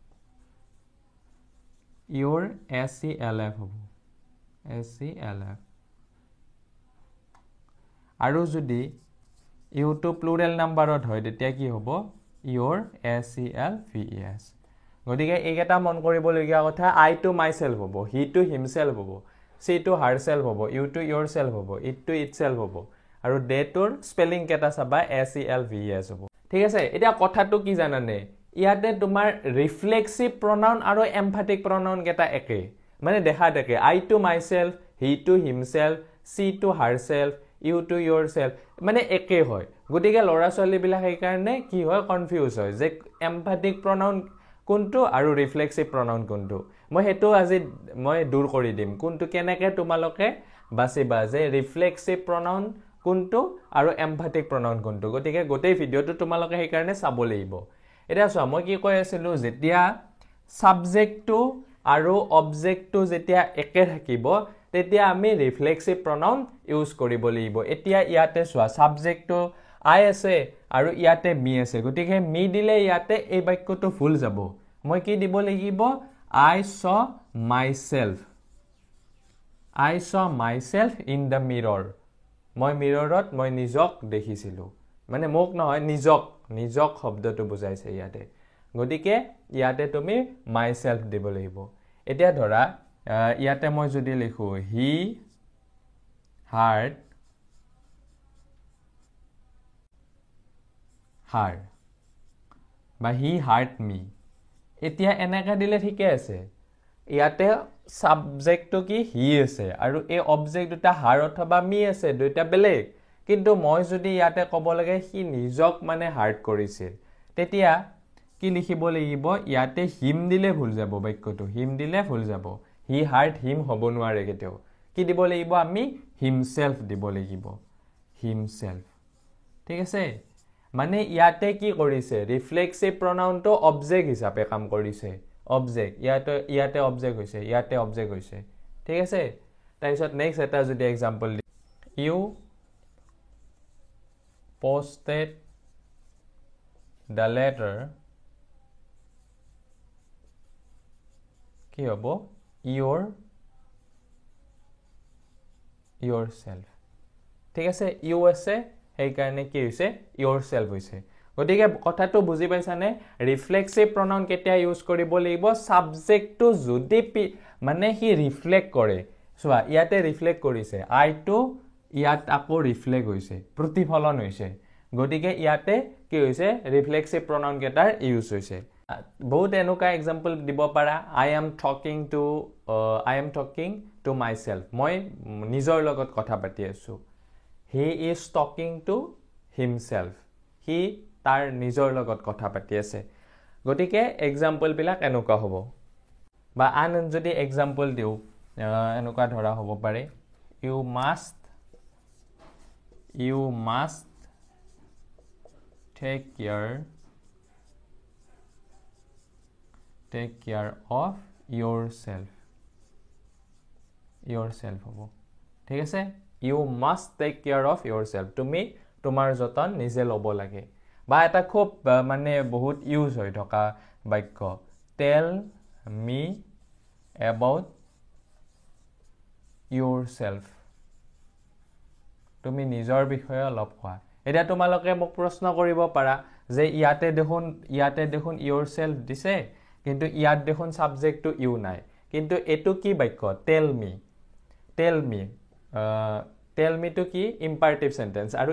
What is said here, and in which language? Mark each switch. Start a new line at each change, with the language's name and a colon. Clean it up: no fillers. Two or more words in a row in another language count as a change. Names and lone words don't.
English: your SELF
Assamese: হবো SELF আৰু যদি ইউ টু
English: plural numberত
Assamese: হয় তেতিয়া কি হবো
English: your SELVES
Assamese: গতিকে এইকেটা মন কৰিবলগীয়া কথা
English: I to myself
Assamese: হবো
English: he to himself
Assamese: হবো
English: she to herself
Assamese: হবো
English: you to yourself
Assamese: হবো
English: it to itself
Assamese: হবো আৰু they তোৰ স্পেলিং কেটা চাবা SELVES হবো ঠিক আছে এতিয়া কথাটো কি জানানে ইয়াতে তোমাৰ
English: reflexive pronoun
Assamese: আৰু
English: emphatic pronoun
Assamese: কেটা একে মানে দেখা দেখে
English: I to myself he to himself she to herself you to yourself
Assamese: মানে একে হয় গতিকে লৰা ছোৱালী বিলাক এই কাৰণে কি হয় কনফিউজ হয় যে
English: emphatic pronoun
Assamese: কোনটো আৰু
English: reflexive pronoun
Assamese: কোনটো মই হেতু আজি মই দূৰ কৰি দিম কোনটো কেনেকে তোমালোকে বাছিবা যে
English: reflexive pronoun
Assamese: কোনটো আৰু
English: emphatic pronoun
Assamese: কোনটো গতিকে গোটেই ভিডিওটো তোমালোকে এই কাৰণে চাব লাগিব এটা চোৱা মই কি কৈ আছিলো যেতিয়া সাবজেক্টটো আৰু অবজেক্টটো যেতিয়া একে থাকিব তেতিয়া আমি
English: reflexive pronoun use
Assamese: কৰিব লাগিব এতিয়া ইয়াতে চোৱা সাবজেক্টটো I আছে আৰু ইয়াতে মি আছে গতিকে মি দিলে ইয়াতে এই বাক্যটো ভুল যাব মই কি দিব লাগিব
English: I saw myself in the mirror
Assamese: মই মিৰৰত মই নিজক দেখিছিলো মানে মোক নহয় নিজক শব্দটো বুজাইছে ইয়াতে গতিকে ইয়াতে তুমি myself দিব লাগিব এতিয়া ধৰা ইয়াতে মই যদি লিখো
English: he heard
Assamese: her বা
English: he hurt me
Assamese: এতিয়া এনেকা দিলে ঠিকে আছে ইয়াতে সাবজেক্টটো কি he আছে আৰু এই অবজেক্ট দুটা her অথবা me আছে দুইটা বেলেগ কিন্তু মই যদি ইয়াতে ক'ব লাগে হি নিজক মানে হাৰ্ট কৰিছিল তেতিয়া কি লিখিব লাগিব ইয়াতে হিম দিলে ভুল যাব বাক্যটো হিম দিলে ভুল যাব
English: he hurt him
Assamese: হ'ব নোৱাৰে কেতিয়াও কি দিব লাগিব আমি হিমসেলফ দিব লাগিব হিমসেলফ ঠিক আছে মানে ইয়াতে কি কৰিছে
English: reflexive pronoun-to
Assamese: অবজেক্ট হিচাপে কাম কৰিছে অবজেক্ট ইয়াতে অবজেক্ট হৈছে ঠিক আছে তাৰপিছত নেক্সট এটা যদি এক্সাম্পল ইউ
English: posted the letter
Assamese: কি হ'ব yourself ঠিক আছে ইউ আছে সেই কাৰণে কি হৈছে yourself হৈছে গতিকে কথাটো বুজি পাইছানে ৰিফ্লেক্সিভ প্ৰনাউন কেতিয়া ইউজ কৰিব লাগিব সাবজেক্টটো যদি মানে
English: he reflect
Assamese: কৰে চোৱা ইয়াতে ৰিফ্লেক্ট কৰিছে আইটো ইয়াত আকৌ ৰিফ্লেক্ট হৈছে প্ৰতিফলন হৈছে গতিকে ইয়াতে কি হৈছে
English: reflexive pronoun
Assamese: কেটাৰ ইউজ হৈছে বহুত এনেকুৱা এক্সাম্পল দিব পাৰা
English: I am talking to myself
Assamese: মই নিজৰ লগত কথা পাতি আছো
English: he is talking to himself
Assamese: he তাৰ নিজৰ লগত কথা পাতি আছে গতিকে এক্সাম্পল বিলাক এনেকুৱা হ'ব বা আন যদি এক্সাম্পল দিও এনেকুৱা ধৰা হ'ব পাৰে
English: you must take care of yourself
Assamese: হ'ব ঠিক আছে
English: you must take care of yourself
Assamese: তুমি তোমাৰ যতন নিজে ল'ব লাগে বা এটা খুব মানে বহুত ইউজ হৈ থকা বাক্য
English: tell me about
Assamese: yourself তুমি নিজৰ বিষয়ে অলপ কোৱা এটা তোমালোকে মোক প্ৰশ্ন কৰিব পাৰা যে ইয়াতে দেখোন yourself দিছে কিন্তু ইয়াত দেখোন সাবজেক্টটো ইউ নাই কিন্তু এটো কি বাক্য
English: tell me to
Assamese: কি
English: imperative sentence
Assamese: আৰু